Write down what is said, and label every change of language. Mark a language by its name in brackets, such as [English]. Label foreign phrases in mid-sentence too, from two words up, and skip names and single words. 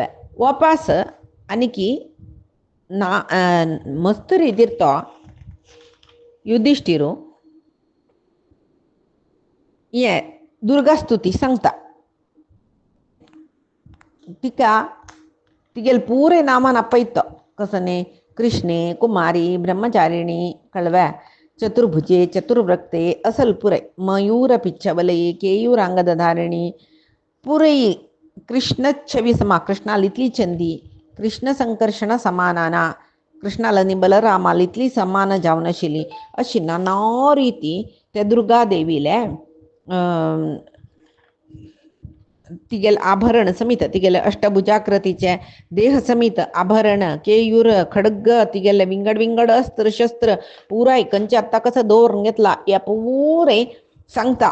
[Konkani] वापास आनी की ना मस्त रितीर तो युधिष्ठिरू हे दुर्गास्तुती सांगता. तिका तिगेल पुरे नामान आपयता कसने [Sanskrit] कृष्णे कुमारी ब्रह्मचारिणी [Konkani] कळव्या [Sanskrit] चतुर्भुजे चतुर्वक्ते [Konkani] असल पुरे [Sanskrit] मयूर पिच्छवलये केयूरांगद धारिणी [Konkani] पुरे [Sanskrit] कृष्णच्छवी समा [Konkani] कृष्णाला इतली चंदी [Sanskrit] कृष्ण संकर्षण समानाना [Konkani] कृष्णाला आणि बलरामाला इतली समान जावन आशिल्ली. अशी नाना रिती त्या दुर्गादेवीले तिगेल आभरण समीत तिगेले अष्टभुजाकृतीचे देह समीत आभरण केयूर खडग तिगेले विंगड विंगड अस्त्र शस्त्र पुराय कंचे आत्ता कसं दवरून घेतला या पुरे सांगता.